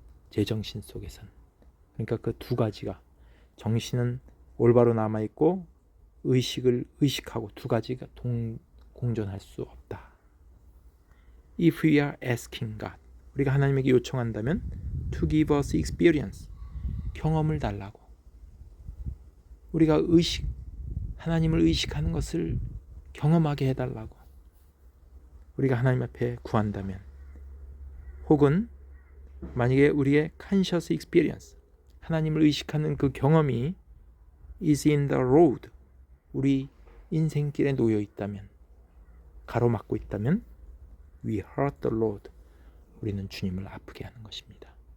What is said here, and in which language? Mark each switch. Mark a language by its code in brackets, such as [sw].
[ko] 제정신 속에서는. 그러니까 그 두 가지가 정신은 올바로 남아있고 의식을 의식하고 두 가지가 공존할 수 없다. [en] If we are asking God, [ko] 우리가 하나님에게 요청한다면 [en] to give us experience, [ko] 경험을 달라고. 우리가 하나님을 의식하는 것을 경험하게 해달라고 우리가 하나님 앞에 구한다면, 혹은 만약에 우리의 [en] conscious experience, [ko] 하나님을 의식하는 그 경험이 [en] is in the road, [ko] 우리 인생길에 놓여 있다면, 가로막고 있다면 [en] we hurt the Lord, [ko] 우리는 주님을 아프게 하는 것입니다.